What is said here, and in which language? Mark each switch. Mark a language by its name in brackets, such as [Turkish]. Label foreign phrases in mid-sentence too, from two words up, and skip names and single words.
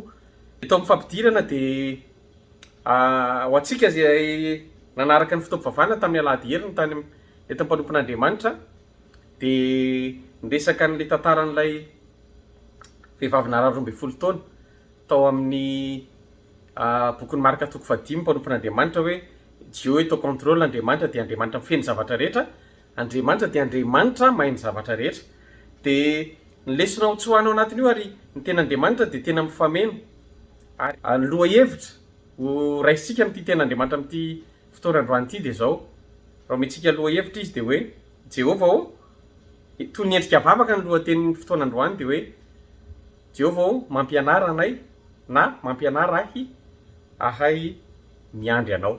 [Malagasy] Eto amin'ny fampidirana dia ho antsika izay nanaraka ny fitaovavana tamin'ny alahady heriny tany eto am-panompon'Andriamanitra dia niresaka n'ilay tantaran'ilay vehivavy naharaha 12 taona tao amin'ny bokin'ny Marka 5 mpanompon'Andriamanitra hoe [French] Dieu est au contrôle, [Malagasy] Andriamanitra dia Andriamanitra mifeny zavatra rehetra, Andriamanitra dia Andriamanitra mahay ny zavatra rehetra. Dia ny lesona ho tsoahana ao anatiny io ary ny ten'Andriamanitra dia tena mifameno ary loha hevitra ho raisitsika amin'ity ten'Andriamanitra amin'ity fotoana androany ity dia izao raha omentsika loha hevitra izy dia hoe Jehova toy ny endrika vavaka ny lohatenin'ny fotoana androany dia hoe Jehova mampianara anay na mampianara ahay miandry anao.